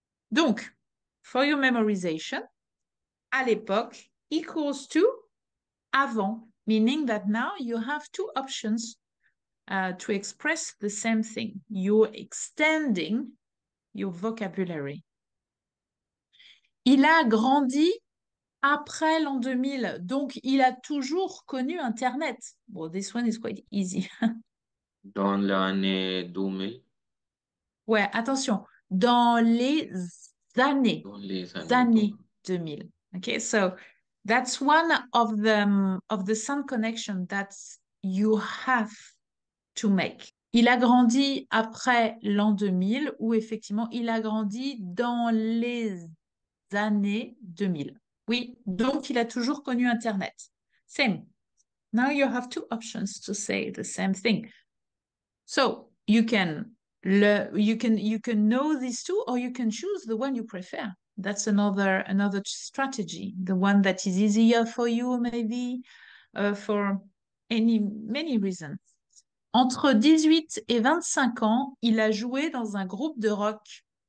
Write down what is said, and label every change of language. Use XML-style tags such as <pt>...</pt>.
<en>Donc, for your memorization,</en> <fr>à l'époque</fr> <en>equals to avant, meaning that now you have two options to express the same thing. You're extending your vocabulary.</en> <fr>Il a grandi après l'an 2000, donc il a toujours connu Internet.</fr> <en>Well, this one is quite easy.</en> <fr>Dans l'année 2000. Ouais, attention, dans les années, Dans les années 2000.</fr> <en>Okay, so that's one of the sound connection that you have to make.</en> <fr>Il a grandi après l'an 2000 ou effectivement, il a grandi dans les années 2000. Oui, donc il a toujours connu Internet.</fr> <en>Same. Now you have two options to say the same thing. So you can know these two or you can choose the one you prefer. That's another strategy, the one that is easier for you, maybe, for many reasons.</en> <fr>Entre 18 et 25 ans, il a joué dans un groupe de rock.</fr>